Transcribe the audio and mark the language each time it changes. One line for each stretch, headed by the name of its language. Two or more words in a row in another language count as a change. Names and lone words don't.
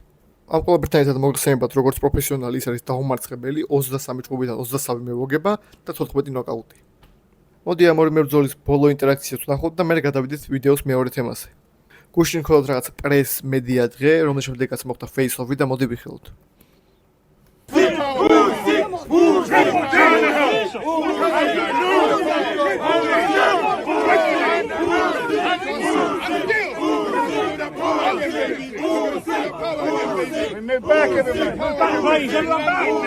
Georgian: ამ ყველაფერთან ერთად მოგხსენებათ როგორც პროფესიონალი ის არის დაუმარცხებელი 23 ჩხუბიდან 23 მევოგება და 14 ნოკაუტი. მოდი ამ ორი მებრძოლის ბოლო ინტერაქციას ვნახოთ და მერე გადავიდეთ ვიდეოს მეორე თემაზე. გუშინ მხოლოდ რაღაც პრეს მედია დღე, რომლის შემდეგაც მოხდა face-off-ი და მოდი ვიხილოთ.
English: Move back, everybody. Move back, please. Everyone back.